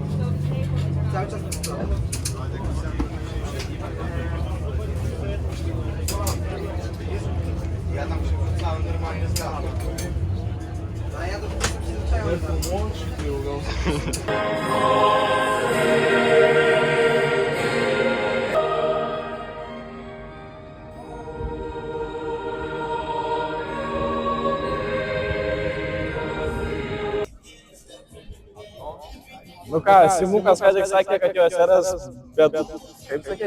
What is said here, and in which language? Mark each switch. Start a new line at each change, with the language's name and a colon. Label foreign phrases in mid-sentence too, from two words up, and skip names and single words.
Polish: Cały czas dopisałem. Ja tam się wrzucałem normalnie z gazem. A ja do tego się przyzwyczaiłem.
Lithuanian: Nefilmuok šitą jau gal. Nu ką, Simukas ką tik sakė, kad jo seras, bet, kaip sakei,